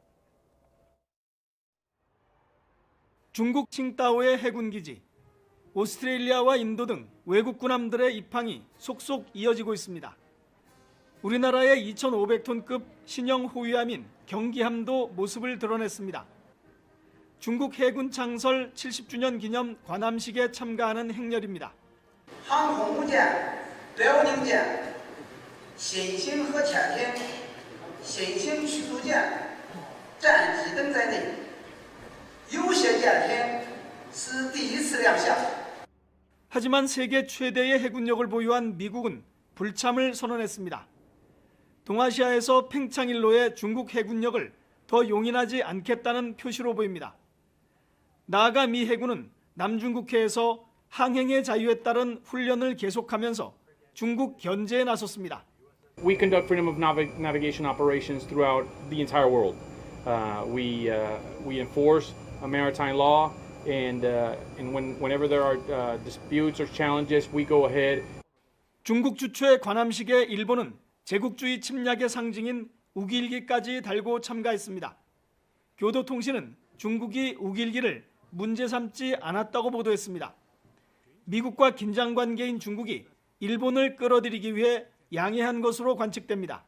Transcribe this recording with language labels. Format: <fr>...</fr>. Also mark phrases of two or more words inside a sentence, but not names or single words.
<ko>중국 칭다오의 해군기지, 오스트레일리아와 인도 등 외국 군함들의 입항이 속속 이어지고 있습니다. 우리나라의 2,500톤급 신형 호위함인 경기함도 모습을 드러냈습니다. 중국 해군 창설 70주년 기념 관함식에 참가하는 행렬입니다.</ko> <zh>항공무舰、辽宁舰、新型核潜艇、新型驱逐舰、战机等在内。有些舰艇是第一次亮相。</zh> <ko>하지만 세계 최대의 해군력을 보유한 미국은 불참을 선언했습니다. 동아시아에서 팽창일로의 중국 해군력을 더 용인하지 않겠다는 표시로 보입니다. 나아가 미 해군은 남중국해에서 항행의 자유에 따른 훈련을 계속하면서 중국 견제에 나섰습니다.</ko> <en>We conduct freedom of navigation operations throughout the entire world. We enforce maritime law, and whenever there are disputes or challenges, we go ahead.</en> <ko>중국 주최 관함식에 일본은 제국주의 침략의 상징인 우길기까지 달고 참가했습니다. 교도통신은 중국이 우길기를 문제 삼지 않았다고 보도했습니다. 미국과 긴장 관계인 중국이 일본을 끌어들이기 위해 양해한 것으로 관측됩니다.</ko>